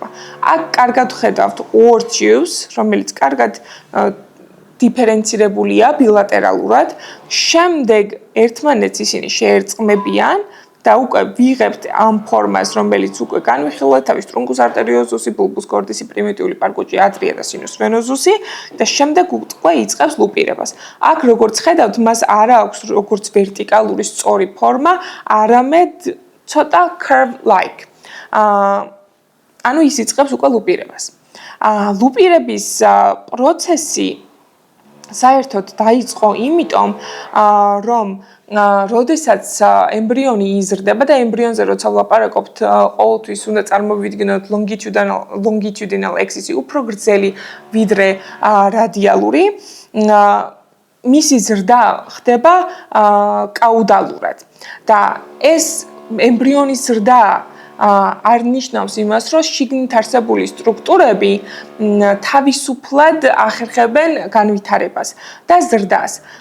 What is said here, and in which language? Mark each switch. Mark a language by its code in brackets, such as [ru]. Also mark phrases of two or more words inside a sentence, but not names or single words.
[ka] აქ კარგად ხედავთ ორ tubes, რომელიც კარგად დიფერენცირებულია ბილატერალურად, შემდეგ ერთმანეთს ისინი შეერწყმებიან და უკვე ვიღებთ ამ ფორმას, რომელიც უკვე განვიხილავთ, თავის [la] truncus arteriosus, bulbus cordis, [ka] პრიმიტიული პარკუჭი, ატრია და [la] sinus venosus [ka] და შემდეგ უკვე იწყებს ლუპირებას. აქ როგორც ხედავთ, მას არ აქვს როგორც ვერტიკალური სწორი ფორმა, არამედ ცოტა curve-like. ანუ ის იწყებს უკვე ლუპირებას. ლუპირების პროცესი საერთოდ დაიწყო იმიტომ, რომ როდესაც ემბრიონი იზრდება და ემბრიონზე როცა ვლაპარაკობთ, ყოველთვის უნდა წარმოვიდგინოთ [en] longitudinal axis-ი [ka] უფრო გრძელი ვიდრე რადიალური. მისი ზრდა ხდება კაუდალურად და ეს ემბრიონის ზრდა არ ნიშნავს იმას, რომ შიგნით არსებული სტრუქტურები თავისუფლად ახერხებენ განვითარებას და ზრდას.